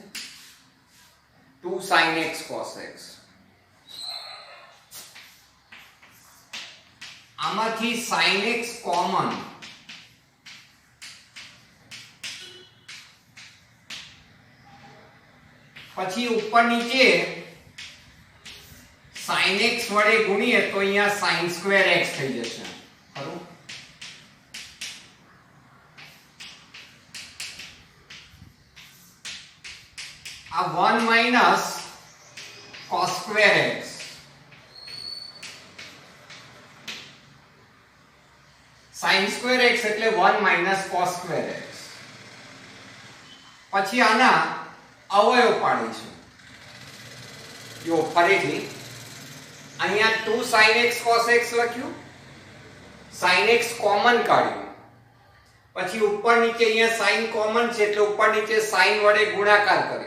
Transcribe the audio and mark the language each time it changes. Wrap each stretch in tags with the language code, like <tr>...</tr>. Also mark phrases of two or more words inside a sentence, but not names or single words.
<gu>2</gu> <en>sin x cos x.</en> <gu>આમાંથી</gu> <en>sin x</en> <gu>કોમન, પછી ઉપર નીચે</gu> <en>sin x</en> <gu>વડે ગુણીએ તો અહીંયા</gu> <en>sin square x</en> <gu>થઈ જશે, ખરું? આ 1</gu> <en>minus cos square x, sin square x</en> <gu>એટલે 1</gu> <en>minus cos square x.</en> <gu>પછી આના અવયવ પાડીશું. જો ફરીથી અહીંયા 2</gu> <en>sin x cos x</en> <gu>લખ્યું,</gu> <en>sin x</en> <gu>કોમન કાઢ્યું, પછી ઉપર નીચે અહીંયા sin કોમન છે એટલે ઉપર નીચે sin વડે ગુણાકાર કર્યો.</gu>